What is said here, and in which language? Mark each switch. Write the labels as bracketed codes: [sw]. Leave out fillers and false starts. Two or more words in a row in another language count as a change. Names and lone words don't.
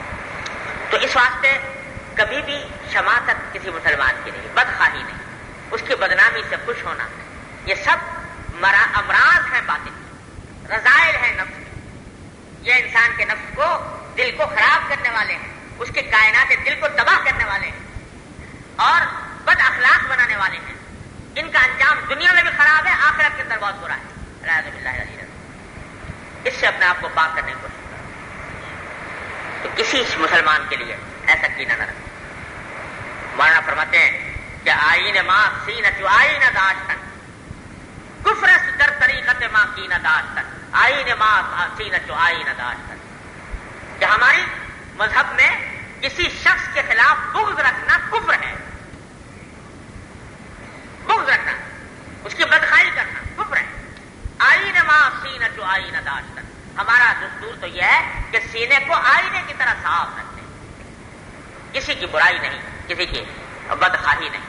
[ur] تو اس واسطے کبھی بھی شماتت کسی مسلمان کی نہیں، بدخواہی نہیں، اس کی بدنامی سے خوش ہونا، یہ سب امراض ہیں باطن، رذائل ہیں نفس کے، یہ انسان کے نفس کو، دل کو خراب کرنے والے ہیں، اس کے کائنات دل کو تباہ کرنے والے ہیں اور بد اخلاق بنانے والے ہیں۔ ان کا انجام دنیا میں بھی خراب ہے، آخرت کے اندر بہت برا ہے۔ [ar] اعوذ باللہ العلی العظیم۔ [ur] اس سے اپنے آپ کو پاک کرنے کی کوشش کرو۔ تو کسی مسلمان کے لیے ایسا کینہ نہ رکھو۔ مولانا فرماتے [fa] آئین ما سینت آئین داشتن کفر است در طریقت ما کین داشتن آئین ما سینت آئین داشتن، [ur] کہ ہماری مذہب میں کسی شخص کے خلاف بغض رکھنا کفر ہے، بغض رکھنا، اس کی بدخواہی کرنا کفر ہے۔ [fa] آئین ما سینت آئین داشتن، [ur] ہمارا دستور تو یہ ہے کہ سینے کو آئینے کی طرح صاف رکھیں، کسی کی برائی نہیں، کسی کی بدخواہی نہیں۔